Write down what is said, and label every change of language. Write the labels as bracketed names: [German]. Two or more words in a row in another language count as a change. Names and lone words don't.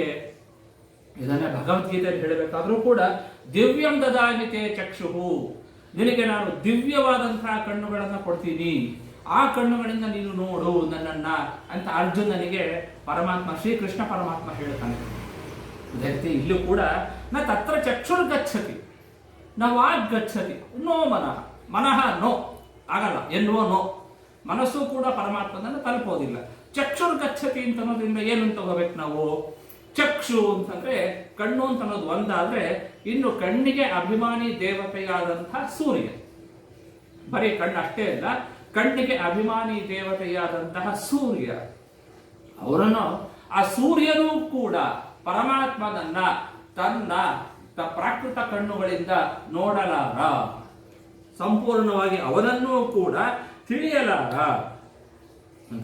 [Kannada] ಇದನ್ನ ಭಗವದ್ಗೀತೆಯಲ್ಲಿ ಹೇಳಬೇಕಾದ್ರೂ ಕೂಡ [Sanskrit] ದಿವ್ಯಂ ದದಾಮಿತೆ ಚಕ್ಷುಹು, [Kannada] ನಿನಗೆ ನಾನು ದಿವ್ಯವಾದಂತಹ ಕಣ್ಣುಗಳನ್ನ ಕೊಡ್ತೀನಿ, ಆ ಕಣ್ಣುಗಳಿಂದ ನೀನು ನೋಡು ನನ್ನನ್ನ ಅಂತ ಅರ್ಜುನನಿಗೆ ಪರಮಾತ್ಮ ಶ್ರೀಕೃಷ್ಣ ಪರಮಾತ್ಮ ಹೇಳ್ತಾನೆ. ಅದೇ ರೀತಿ ಇಲ್ಲೂ ಕೂಡ [Sanskrit] ನ ತತ್ರ ಚಕ್ಷುರ್ ಗಚ್ಚತಿ ನ ವಾಗ್ ಗಚ್ಚತಿ ನೋ ಮನಃ. ಮನಃ ನೋ, [Kannada] ಆಗಲ್ಲ ಎನ್ನುವ ನೋ. ಮನಸ್ಸು ಕೂಡ ಪರಮಾತ್ಮನನ್ನು ತಲುಪೋದಿಲ್ಲ. [Sanskrit] ಚಕ್ಷುರ್ ಗಚ್ಚತಿ [Kannada] ಅಂತ ಅನ್ನೋದ್ರಿಂದ ಏನು ತಗೋಬೇಕು ನಾವು? ಚಕ್ಷು ಅಂತಂದ್ರೆ ಕಣ್ಣು ಅಂತ ಅನ್ನೋದು ಒಂದಾದ್ರೆ ಇನ್ನು ಕಣ್ಣಿಗೆ ಅಭಿಮಾನಿ ದೇವತೆಯಾದಂತಹ ಸೂರ್ಯ, ಬರೀ ಕಣ್ಣು ಅಷ್ಟೇ ಅಲ್ಲ, ಕಣ್ಣಿಗೆ ಅಭಿಮಾನಿ ದೇವತೆಯಾದಂತಹ ಸೂರ್ಯ, ಅವರನ್ನು ಆ ಸೂರ್ಯನೂ ಕೂಡ ಪರಮಾತ್ಮನನ್ನ ತನ್ನ ಪ್ರಾಕೃತ ಕಣ್ಣುಗಳಿಂದ ನೋಡಲಾರ, ಸಂಪೂರ್ಣವಾಗಿ ಅವನನ್ನೂ ಕೂಡ ತಿಳಿಯಲಾರ ಅಂತ.